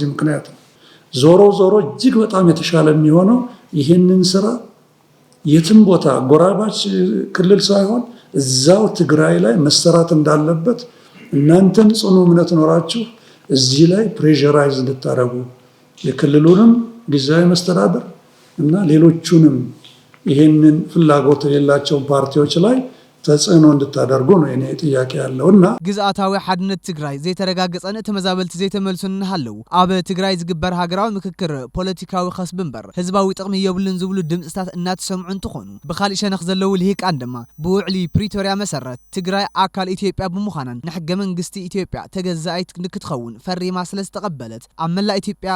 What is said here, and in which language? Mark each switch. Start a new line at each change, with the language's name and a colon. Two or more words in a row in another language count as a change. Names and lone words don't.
Amharic: ምክንያት ነው። ዞሮ እጅግ በጣም የተሻለ የሚሆነው ይህንን ስራ የትም ቦታ ጎራባች ክልል ሳይሆን እዛው ትግራይ ላይ መሰራት እንዳለበት እናንተም ጽኑ እምነት ኖራችሁ እዚህ ላይ ፕሬሸራይዝ እንድታደርጉ የክልሉንም ጊዜያዊ መስተዳድር እና ሌሎቹንም ይሄንን ፍላጎት የሌላቸውን ፓርቲዎች ላይ ተጽዕኖ እንድታደርጉ ነው የኔ ጥያቄ ያለውና
Tigrinya: ግዝአታዊ ሓድነት ትግራይ ዘይተረጋገፀን ተመዛበልቲ ዘይተመልሱን ሃለው ኣብ ትግራይ ዝግበር ሃገራዊ ምክክር ፖለቲካዊ ከስብ እምበር ህዝባዊ ጥቕሚ የብሉን ዝብሉ ድምፅታት እናተሰምዑ እንትኾኑ ብኻልእ ሸነኽ ዘለው ልሂቃን ድማ ብውዕሊ ፕሪቶሪያ መሰረት ትግራይ ኣካል ኢትዮጵያ ብምዃናን ንሕገ መንግስቲ ኢትዮጵያ ተገዛኢት ንክትኸውን ፈሪማ ስለዝተቐበለት ኣብ መላእ ኢትዮጵያ